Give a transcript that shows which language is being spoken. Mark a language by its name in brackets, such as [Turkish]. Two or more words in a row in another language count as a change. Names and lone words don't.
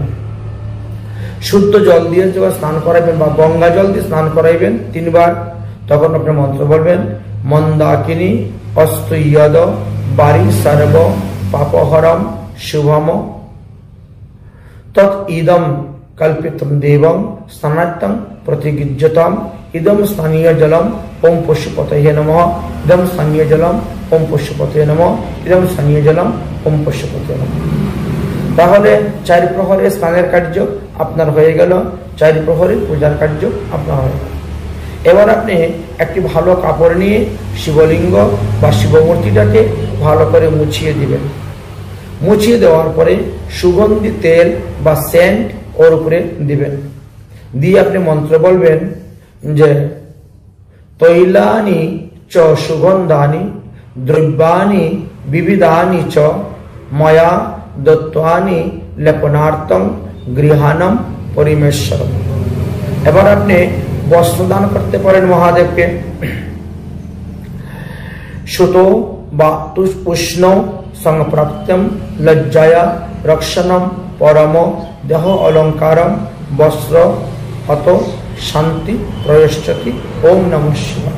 [Bangla] শুদ্ধ জল দিয়ে যখন স্নান করাবেন বা গঙ্গা জল দিয়ে স্নান করাইবেন 3 বার, তখন আপনি মন্ত্র বলবেন, [Sanskrit] মন্দাকিনী অস্তুয়দ বারি সর্ব পাপহরম শুভম তৎ ইদম কল্পিতম দেবং স্নানার্থং প্রতিগৃহ্যতাম ইদম স্থানীয় জলম ওম পশুপতয়ে নমঃ, ইদম স্থানীয় জলম ওম পশুপতয়ে নমঃ, ইদম স্থানীয় জলম ওম পশুপতয়ে নমঃ। [Bangla] তাহলে 4 প্রহরে স্নানের কার্য আপনার হয়ে গেল, 4 প্রহরে পূজার কার্য আপনার হয়ে গেল। এবার আপনি একটি ভালো কাপড় নিয়ে শিবলিঙ্গ বা শিবমূর্তিটাকে ভালো করে মুছিয়ে দিবেন। মুছিয়ে দেওয়ার পরে সুগন্ধি তেল বা সেন্ট ওর উপরে দিবেন। দিয়ে আপনি মন্ত্র বলবেন যে [Sanskrit] তৈলানি চ সুগন্ধানি দ্রব্যানি বিবিধানি চ ময়া দত্তানি লেপনার্থং গৃহাণম পরিমেশ্বরম। [Bangla] এবার আপনি বস্ত্র দান করতে পারেন মহাদেবকে। [Sanskrit] সুত বা উষ্ণ সংপ্রাপ্তম লজ্জায়া রক্ষণম পরম দেহ অলঙ্কারম বস্ত্র অত শান্তি প্রয়শ্চতি ওম নমঃ শিবায়।